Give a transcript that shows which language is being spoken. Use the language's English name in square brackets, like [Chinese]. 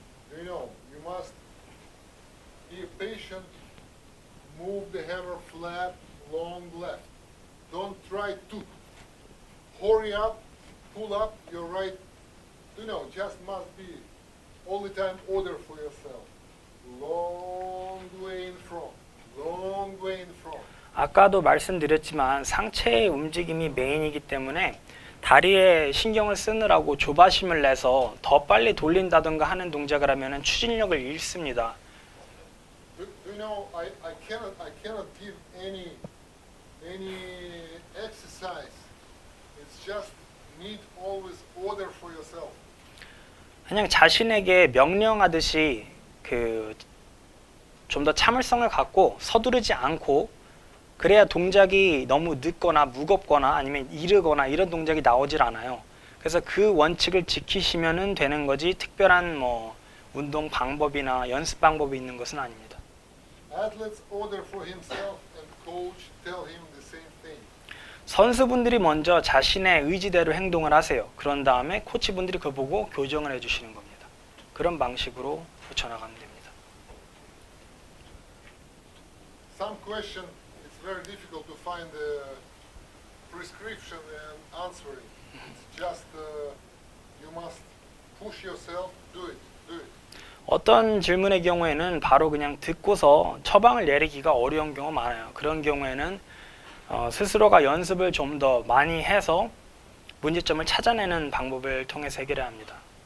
[English] Do you know, you must be patient, move the hammer flat, long left. Don't try to hurry up, pull up your right. Do you know, just must be all the time order for yourself. Long way in front, long way in front. [Korean] 아까도 말씀드렸지만 상체의 움직임이 메인이기 때문에 다리에 신경을 쓰느라고 조바심을 내서 더 빨리 돌린다든가 하는 동작을 하면 추진력을 잃습니다. [English] Do you know, I cannot give any exercise. It's just need always order for yourself. [Korean] 그냥 자신에게 명령하듯이 그 좀 더 참을성을 갖고 서두르지 않고 그래야 동작이 너무 늦거나 무겁거나 아니면 이르거나 이런 동작이 나오질 않아요. 그래서 그 원칙을 지키시면 되는 거지 특별한 뭐 운동 방법이나 연습 방법이 있는 것은 아닙니다. [English] Athletes order for himself and coach tell him the same thing. [Korean] 선수분들이 먼저 자신의 의지대로 행동을 하세요. 그런 다음에 코치분들이 그거 보고 교정을 해주시는 겁니다. 그런 방식으로 붙여나가면 됩니다. [English] Some question, it's very difficult to find a prescription and answering. It's just you must push yourself, do it. [Korean] 어떤 질문의 경우에는 바로 그냥 듣고서 처방을 내리기가 어려운 경우가 많아요. 그런 경우에는 스스로가 연습을 좀 더 많이 해서 문제점을 찾아내는 방법을 통해서 해결해야 합니다.